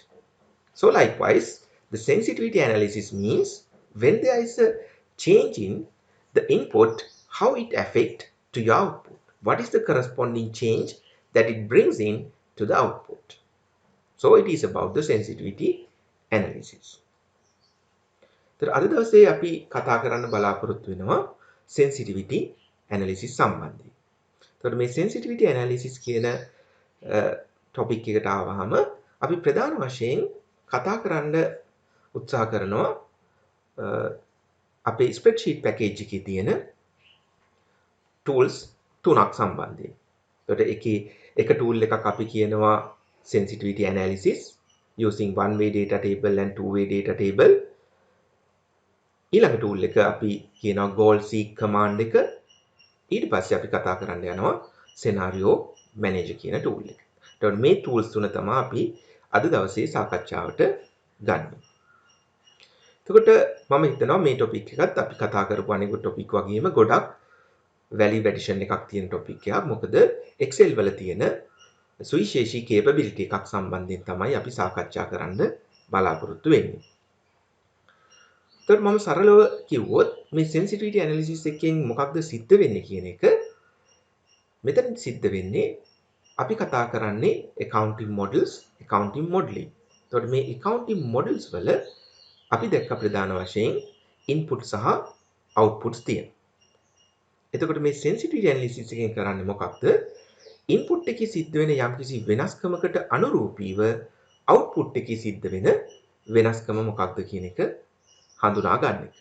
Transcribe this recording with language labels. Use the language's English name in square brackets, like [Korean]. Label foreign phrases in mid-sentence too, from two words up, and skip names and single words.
[English] So likewise, the sensitivity analysis means when there is a change in the input, how it affects to your output. What is the corresponding change that it brings in to the output? So it is about the sensitivity analysis. [Sinhala] तर අද දවසේ අපි කතා කරන්න බලාපොරොත්තු වෙනවා [English] sensitivity analysis [Sinhala] සම්බන්ධයෙන්. එතකොට මේ [English] sensitivity analysis [Sinhala] කියන topic එකට ආවහම අපි ප්‍රධාන වශයෙන් කතා කරන්න උත්සාහ කරනවා අපේ [English] spreadsheet package [Sinhala] එකේ තියෙන tools තුනක් සම්බන්ධයෙන්. එතකොට එක tool එකක් අපි කියනවා [English] sensitivity analysis using one way data table and two way data table. [Sinhala] ඊළඟ tool එක අපි කියනවා [English] goal seek command [Sinhala] එක. ඊට පස්සේ අපි කතා කරන්න යනවා [English] scenario manager [Sinhala] කියන tool එක. එතකොට මේ tools තුන තමයි අපි අද දවසේ සාකච්ඡාවට ගන්න. එතකොට මම හිතනවා මේ topic එකත් අපි කතා කරපු අනිකුත් topic වගේම ගොඩක් [English] value addition [Sinhala] එකක් තියෙන topic එකක්. මොකද Excel වල තියෙන සුවිශේෂී capability එකක් සම්බන්ධයෙන් තමයි අපි සාකච්ඡා කරන්න බලාපොරොත්තු වෙන්නේ. එතකොට මම සරලව කිව්වොත් මේ [English] sensitivity analysis [Sinhala] එකෙන් මොකක්ද සිද්ධ වෙන්නේ කියන එක මෙතන සිද්ධ වෙන්නේ අපි කතා කරන්නේ [English] accounting models, accounting modeling. [Sinhala] එතකොට මේ [English] accounting models [Sinhala] වල අපි දැක්ක ප්‍රධාන වශයෙන් input සහ outputs තියෙනවා. එතකොට මේ [English] sensitivity analysis [Sinhala] එකෙන් කරන්නේ මොකක්ද? input එකේ සිද්ධ වෙන යම්කිසි වෙනස්කමකට අනුරූපීව output එකේ සිද්ධ වෙන වෙනස්කම මොකක්ද කියන එක හඳුනා ගන්න එක.